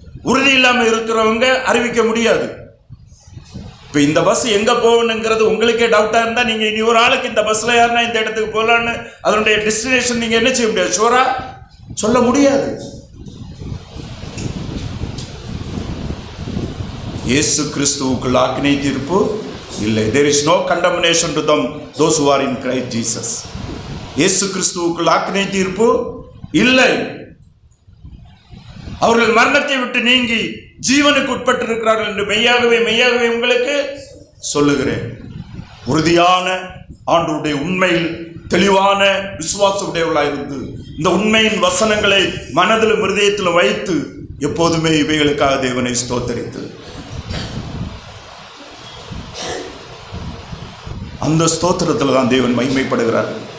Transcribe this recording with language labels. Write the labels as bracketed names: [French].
[Tamil] உறுதி இல்லாமல் இருக்கிறவங்க அறிவிக்க முடியாது. இப்போ இந்த பஸ் எங்கே போகணுங்கிறது உங்களுக்கே டவுட்டாக இருந்தால் நீங்கள் இனி ஒரு ஆளுக்கு இந்த பஸ்ஸில் யாருன்னா இந்த இடத்துக்கு போகலான்னு அதனுடைய டெஸ்டினேஷன் நீங்கள் என்ன செய்ய முடியாது, ஷூரா சொல்ல முடியாது. இயேசு கிறிஸ்துவுக்குள் ஆக்கினை தீர்ப்பு இல்லை. [English] There is no condemnation to them those who are in Christ Jesus. [Tamil] இயேசு கிறிஸ்துவுக்குள் ஆக்கினை தீர்ப்பு இல்லை. அவர்கள் மரணத்தை விட்டு நீங்கி ஜீவனுக்கு உட்பட்டிருக்கிறார்கள் என்று மெய்யாகவே மெய்யாகவே உங்களுக்கு சொல்லுகிறேன். உறுதியான ஆண்டவருடைய உண்மையில் தெளிவான விசுவாசமுடையவர்களாயிருந்து இந்த உண்மையின் வசனங்களை மனதிலும் இருதயத்திலும் வைத்து எப்போதுமே இவைகளுக்காக தேவனை ஸ்தோத்தரித்து அந்த ஸ்தோத்திரத்தில் தான் தேவன் மகிமைப்படுகிறார்.